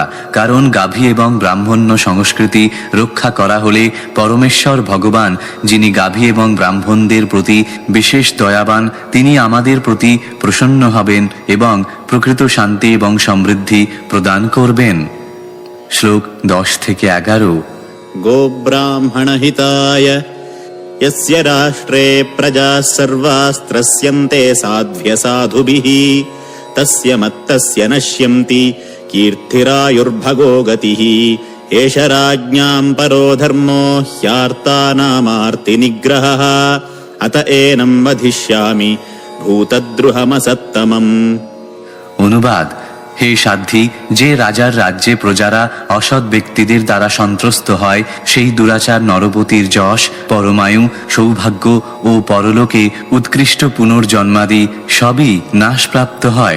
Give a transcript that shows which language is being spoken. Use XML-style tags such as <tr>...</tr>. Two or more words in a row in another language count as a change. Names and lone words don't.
<bn>কারণ গাভী এবং ব্রাহ্মণ্য সংস্কৃতি রক্ষা করা হলে পরমেশ্বর ভগবান, যিনি গাভী এবং ব্রাহ্মণদের প্রতি বিশেষ দয়াবান, তিনি আমাদের প্রতি প্রসন্ন হবেন এবং প্রকৃত শান্তি এবং সমৃদ্ধি প্রদান করবেন। শ্লোক 10 থেকে 11।</bn> <sa>গোব্রাহ্মণ হিতায় यस्य राष्ट्रे प्रजाः सर्वास्त्रस्यन्ते साध्व्य साधुभिः तस्य मत्तस्य नश्यन्ति कीर्तिरायुर्भगो गतिः एष राज्ञां परो धर्मो ह्यार्तानामार्तिनिग्रहः अत एनं वधिष्यामि भूतद्रुहमसत्तमम्।</sa> <bn>অনুবাদ: হে সাধ্বী, যে রাজার রাজ্যে প্রজারা অসৎ ব্যক্তিদের দ্বারা সন্ত্রস্ত হয়, সেই দুরাচার নরপতির যশ, পরমায়ু, সৌভাগ্য ও পরলোকে উৎকৃষ্ট পুনর্জন্মাদি সবই নাশপ্রাপ্ত হয়।</bn>